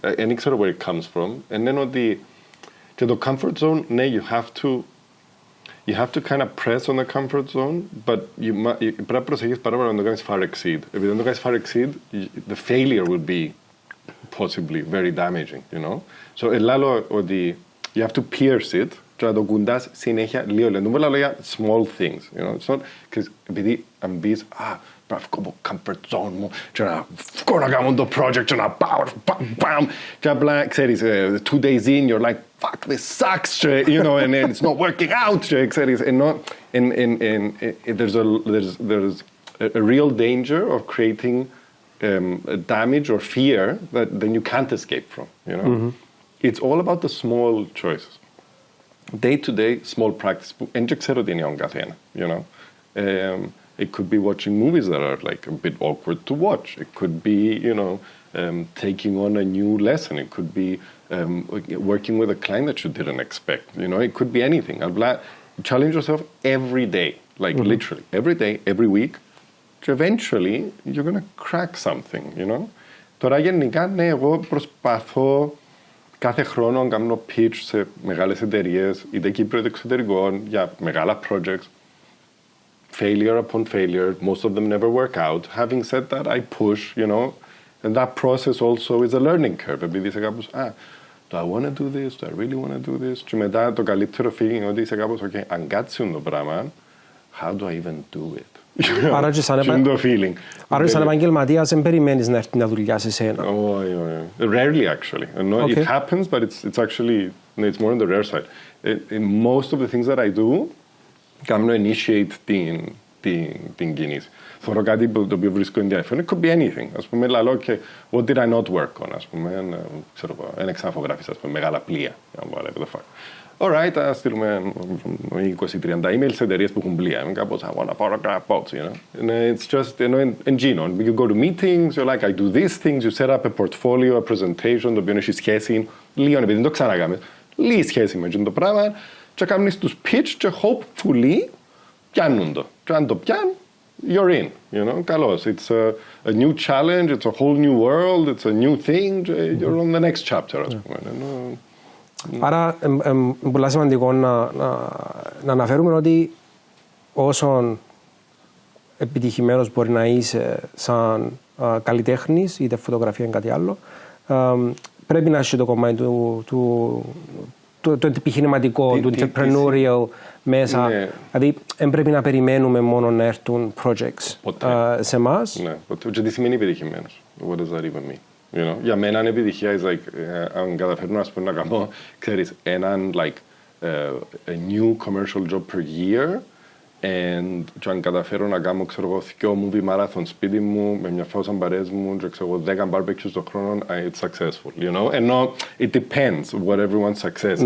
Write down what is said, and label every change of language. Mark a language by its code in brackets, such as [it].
[el] Δεν ξέρω [en] where it comes from. [el] Είναι ότι και το [en] comfort zone, [el] ναι, [en] you have to kind of press on the comfort zone, but [el] πρέπει να προσέχεις πάρα πολύ να το κάνεις [en] far exceed. [el] Επειδή αν το κάνεις [en] far exceed, the failure will be possibly very damaging, you know. So, [el] ελάλο ότι [en] you have to pierce it [el] και να το κουντάς συνέχεια λίγο. Δεν μπορώ να λέω για [en] small things, you know. It's not, [el] επειδή αν μπεις, πρέπει να βγω από comfort zone μου και να βγω να κάνω το project και να πάω, μπαμ, και απλά, ξέρεις, [en] 2 days in, you're like, fuck, this sucks, you know, and it's not working out, [el] ξέρεις, [en] and there's a real danger of creating damage or fear that then you can't escape from, you know. Mm-hmm. It's all about the small choices. Day to day, small practice. And [el] δεν ξέρω τι είναι ο καθένα, [en] you know. It could be watching movies that are like a bit awkward to watch. It could be, you know, taking on a new lesson. It could be working with a client that you didn't expect. You know, it could be anything. Challenge yourself every day, like literally every day, every week. Eventually, you're going to crack something, you know. [el] Τώρα γενικά, ναι, εγώ προσπαθώ κάθε χρόνο να κάνω pitch σε μεγάλες εταιρείες, είτε Κύπρο είτε εξωτερικών, για μεγάλα projects. [en] Failure upon failure, most of them never work out. Having said that, I push, you know, and that process also is a learning curve. [el] Επειδή είσαι κάπως, [en] do I want to do this? Do I really want to do this? [el] Και μετά το καλύτερο feeling είναι ότι είσαι κάπως, okay, αν κάτσουν το πράγμα, [en] how do I even do it? [el] Άρα και σαν επαγγελματίας δεν περιμένεις να έρθει μια δουλειά σε σένα. [en] Rarely actually. It happens, but it's actually, it's more on the rare side. Most of the things that I do, [el] κάνω initiate την κίνηση. Θωρώ κάτι το οποίο βρίσκω ενδιαφέρον. [en] It could be anything. [el] Ας πούμε, λαλώ και [en] what did I not work on. [el] Ας πούμε, ξέρω εγώ, ένα ξαναφωτογράφησα, ας πούμε, μεγάλα πλοία. [en] Whatever the fuck. Alright, [el] ας στείλουμε 20-30 email σε εταιρείες που έχουν πλοία. Κάπως, [en] I want to photograph boats, you know. And it's just, you know, in Gino, you go to meetings, you're like, I do these things, you set up a portfolio, a presentation, [el] το οποίο έχει σχέση, λίγο, επειδή δεν το ξανακάμεις, λίγη σχέση με το πράγμα, και κάνεις τους pitch [en] και hopefully [el] πιάνουν το. Και αν το πιάνουν, [en] you're in, you know, [el] καλώς. [en] It's a new challenge, it's a whole new world, it's a new thing, you're on the next chapter, [el] ας πούμε. Άρα, πολύ σημαντικό να αναφέρουμε ότι όσο επιτυχημένος μπορεί να είσαι σαν καλλιτέχνης, είτε φωτογραφία ή κάτι άλλο, πρέπει να έχει το κομμάτι του επιχειρηματικό, του entrepreneurial μέσα. Ναι. Δηλαδή, δεν πρέπει να περιμένουμε μόνο να έρθουν projects σε εμάς. Ναι, και τι σημαίνει επιτυχημένος. [en] What does that even mean? You know? [el] Για μένα είναι επιτυχία, [en] is like, [el] αν καταφέρνω να κάνω, ξέρεις, έναν, [en] like, a new commercial job per year, [el] και αν καταφέρω να κάνω, ξέρω εγώ, [en] 2 movie marathon [el] σπίτι μου, με μια φάουσα μπαρές μου, και ξέρω εγώ, 10 barbecues το χρόνο, [en] it's successful, you know? [el] Ενώ, [en] it depends what everyone's success is.